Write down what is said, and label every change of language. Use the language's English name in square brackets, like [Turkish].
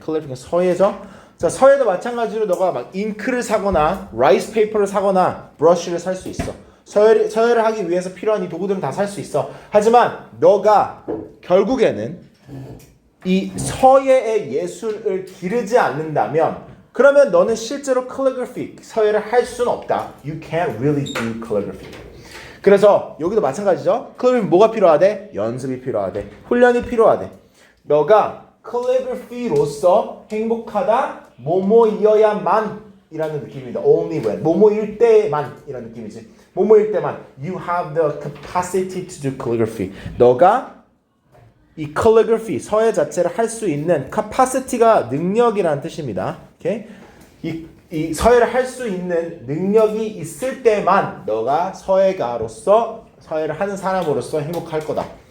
[Korean] calligraphy 서예죠. 자, 서예도 마찬가지로 너가 막 잉크를 사거나 라이스 페이퍼를 사거나 브러쉬를 살 수 있어. 서예를 하기 위해서 필요한 이 도구들은 다 살 수 있어. 하지만 너가 결국에는 이 서예의 예술을 기르지 않는다면 그러면 너는 실제로 calligraphy, 서예를 할 수는 없다. [English] You can't really do calligraphy. [Korean] 그래서 여기도 마찬가지죠. calligraphy 뭐가 필요하대? 연습이 필요하대. 훈련이 필요하대. 너가 calligraphy로서 행복하다, 뭐뭐이어야만 이라는 느낌입니다. [English] Only when. [Korean] 뭐뭐일 때만 이라는 느낌이지. 뭐뭐일 때만. [English] You have the capacity to do calligraphy. [Korean] 너가 이 calligraphy, 서예 자체를 할 수 있는 capacity가 능력이라는 뜻입니다. 오케이? 이 서예를 할 수 있는 능력이 있을 때만 너가 서예가로서, 서예를 하는 사람으로서 행복할 거다.